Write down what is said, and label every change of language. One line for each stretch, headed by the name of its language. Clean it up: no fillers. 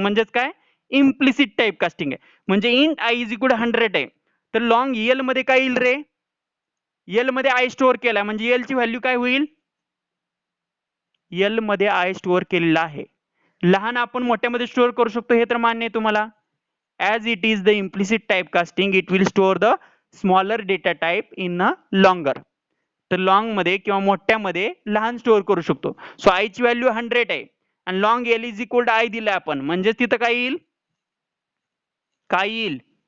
Marathi: म्हणजेच काय, implicit type casting आहे. म्हणजे इंट आय इज इक्वल 100 आहे, तर लॉंग यल मध्ये काय येईल रे, यल मध्ये आय स्टोअर केलाय म्हणजे यल ची व्हॅल्यू काय होईल, यल मध्ये आय स्टोअर केलेला आहे. लहान आपण मोठ्यामध्ये स्टोअर करू शकतो हे तर मान्य आहे तुम्हाला.
English: As it is the implicit type casting it will store the smaller data type in a longer.
Marathi: तर लॉंग मध्ये किंवा मोठ्यामध्ये लहान स्टोअर करू शकतो. सो आय ची व्हॅल्यू 100 आहे आणि long L is equal to I दिलाय आपण, म्हणजे तिथं काय येईल, काय येईल,